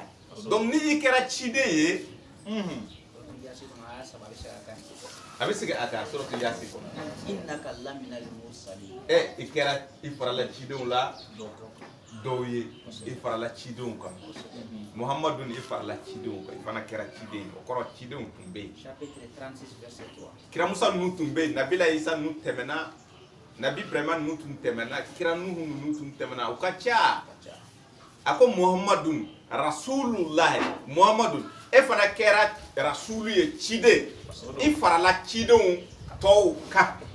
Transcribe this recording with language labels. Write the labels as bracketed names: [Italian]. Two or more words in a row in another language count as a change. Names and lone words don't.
[Bambara] Donc ni i kɛra ciden ye a bɛ segin a kan suratu Yasin kɔnɔ. [Arabic] إنك لمن المرسلين. [Bambara] I kɛra i farala cidenw la dɔw ye i farala cidenw kan. Muhammadun i farala cidenw kan i fana kɛra ciden ye o kɔrɔ cidenw tun bɛ yen. [French] Chapitre 36 verset 3. [Bambara] Kira Musa ninnu tun bɛ yen Nabila Isa ninnu tɛmɛna Nabi Ibrahima ninnu tun tɛmɛna Kira Nuhu ninnu tun tɛmɛna u ka ca. A ko [Arabic] محمد رسول الله [Bambara] Muhammadun e fana kɛra rasulu ye ciden i farala cidenw tɔw kan.